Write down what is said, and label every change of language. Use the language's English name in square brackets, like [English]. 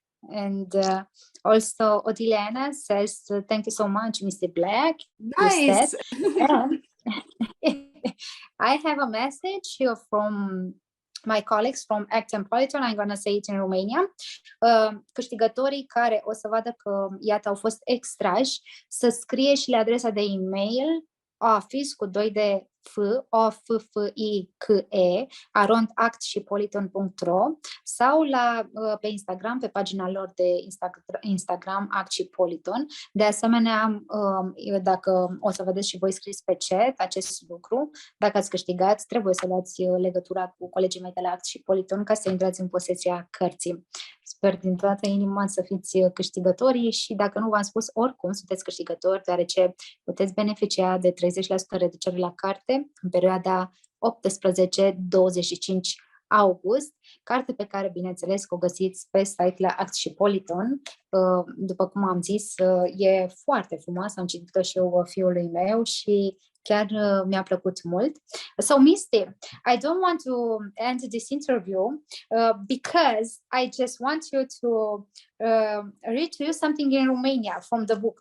[English] And also, Otilena says, thank you so much, Misty Black. Nice. I have a message here from my colleagues from Act and Politon. I'm going to say it in Romania. [Romanian] Câștigătorii care o să vadă că, iată, au fost extrași, să scrie și la adresa de e-mail office cu 2 de f, office, @actshpoliton.ro sau pe Instagram, pe pagina lor de Instagram Act și Politon. De asemenea, dacă o să vedeți și voi scris pe chat acest lucru, dacă ați câștigat, trebuie să luați legătura cu colegii mei de la Act și Politon ca să intrați în posesia cărții. Sper din toată inima să fiți câștigătorii și dacă nu v-am spus, oricum sunteți câștigători, deoarece puteți beneficia de 30% reducere la carte în perioada 18-25 August, carte pe care, bineînțeles, că o găsiți pe site la Act și Politon. După cum am zis, e foarte frumoasă, am citit-o și eu fiului meu și chiar mi-a plăcut mult. [English] So, Misty, I don't want to end this interview because I just want you to read to you something in Romania from the book.